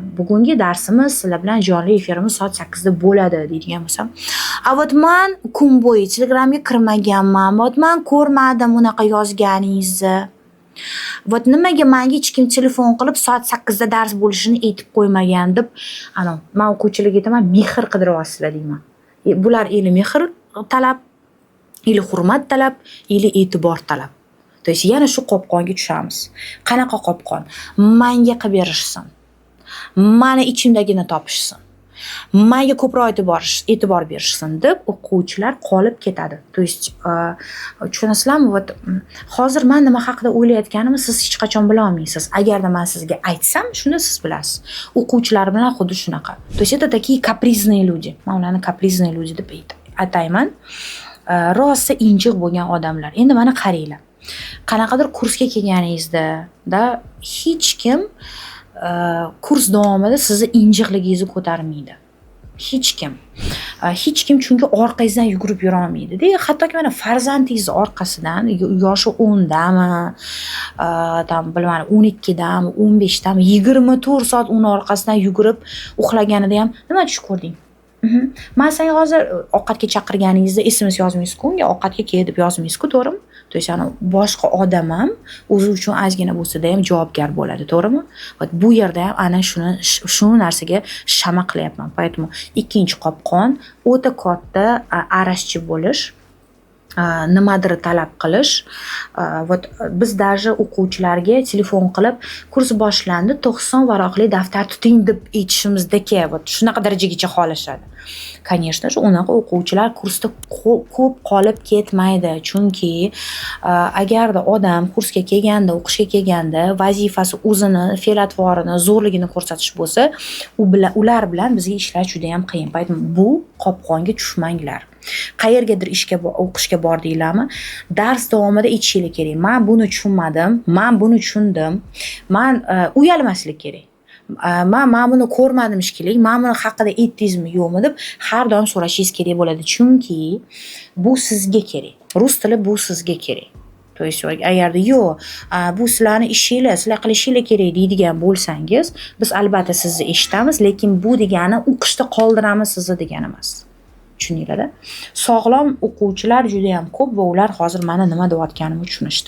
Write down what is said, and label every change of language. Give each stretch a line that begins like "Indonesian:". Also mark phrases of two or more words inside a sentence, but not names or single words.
Uzbek: Bugungi darsimiz sizlar bilan jonli efirimiz soat 8 da bo'ladi deydigan bo'lsam, вот men kun bo'yi Telegramga kirmaganman, вот men ko'rmadim unaqa yozganingizni. Вот nimaga menga hech kim telefon qilib soat 8 da dars bo'lishini aytib qo'ymagan deb, men o'quvchilarga aytaman, mehr qidiryapsizlar deyman. Bular ili mehr talab, ili hurmat talab, ili e'tibor talab.
Russian: То есть
Uzbek: yana shu qopqonga tushamiz. Qanaqa qopqon? Menga qilib berishsin. Meni ichimdagini topishsin. Menga ko'proq e'tibor berishsin deb o'quvchilar qolib ketadi.
Russian: То есть
Uzbek: tushunasizlarmi? Вот hozir men nima haqida o'ylayotganimni siz hech qachon bila olmaysiz. Agarda men sizga aytsam, shunda siz bilasiz. O'quvchilar bilan xuddi shunaqa.
Russian: То есть это такие капризные люди.
Uzbek: Men ularni
Russian: капризные люди
Uzbek: deb atayman. Rosa injiq bo'lgan odamlar. Endi mana qaranglar. Qanaqadir kursga kelganingizda hech kim kurs davomida sizni injiqligingizni ko'tarmaydi. Hech kim. Hech kim chunki orqangizdan yugurib yura olmaydi-da. Hattoki mana farzandingiz orqasidan yoshi 10 dami, tam bilmadim 12 dami, 15 dami, 24 soat uni orqasidan yugurib uxlaganida ham nima tush ko'rding? Men senga hozir ovqatga chaqirganingizda SMS yozmaysiz-ku, unga ovqatga kel deb yozmaysiz-ku, to'g'rimi?
Russian: То есть
Uzbek: boshqa odam ham o'zi uchun ozgina bo'lsa-da ham javobgar bo'ladi, to'g'rimi? Вот bu yerda ham ana shu narsaga shama qilyapman. Поэтому ikkinchi qopqon o'ta katta arashchi bo'lish, nimadir talab qilish. Вот biz даже o'quvchilarga telefon qilib, kurs boshlandi, 90 varaqli daftar tuting deb aytishimizdagi, вот shunaqa darajagacha xolashadi.
Russian: Конечно же,
Uzbek: unaqa o'quvchilar kursda ko'p qolib ketmaydi. Chunki agarda odam kursga kelganda, o'qishga kelganda vazifasi o'zini fe'l-atvorini, zo'rligini ko'rsatish bo'lsa, ular bilan bizga ishlash juda ham qiyin. Поэтому bu qopqonga tushmanglar. Qayergadir o'qishga bordinglarmi? Dars davomida aytishinglar kerak. Men buni tushunmadim, men buni tushundim. Men uyalmaslik kerak. Men buni ko'rmadim shekilli, men buni haqida aytdingizmi yo'qmi deb har doim so'rashingiz kerak bo'ladi. Chunki bu sizga kerak. Rus tili bu sizga kerak.
Russian: То есть
Uzbek: agarda yo'q, bu sizlarning ishinglar, sizlar qilishinglar kerak deydigan bo'lsangiz, biz albatta sizni eshitamiz, lekin bu degani o'qishda qoldiramiz sizni degani emas. Tushuninglar-da? Sog'lom o'quvchilar juda ham ko'p va ular hozir meni nima deyotganimni tushunishdi.